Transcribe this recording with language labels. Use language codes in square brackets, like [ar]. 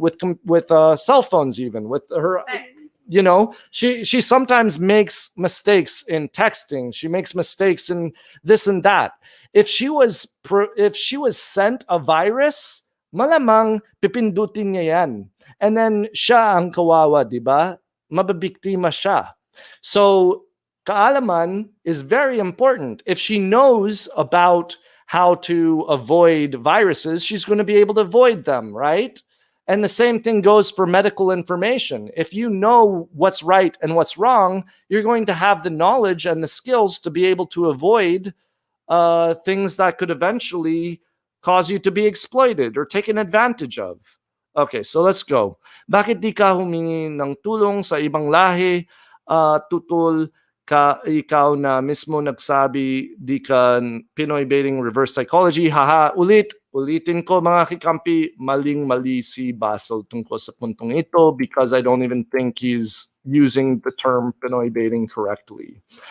[en] With cell phones even, with her, you know, she sometimes makes mistakes in texting. She makes mistakes in this and that. If she was sent a virus, [tl] malamang pipindutin niya yan. And then siya ang kawawa, di ba? Mabibiktima siya. [en] So kaalaman is very important. If she knows about how to avoid viruses, she's going to be able to avoid them, right? And the same thing goes for medical information. If you know what's right and what's wrong, you're going to have the knowledge and the skills to be able to avoid things that could eventually cause you to be exploited or taken advantage of. Okay, so let's go. [tl] Bakit di ka humingi ng tulong sa ibang lahi? Tutol ka ikaw na mismo nagsabi di ka Pinoy baiting reverse psychology. Haha, ulitin ko mga kikampi, maling-mali si Basel tungkol sa puntong ito [en] because I don't even think he's using the term Pinoy baiting correctly.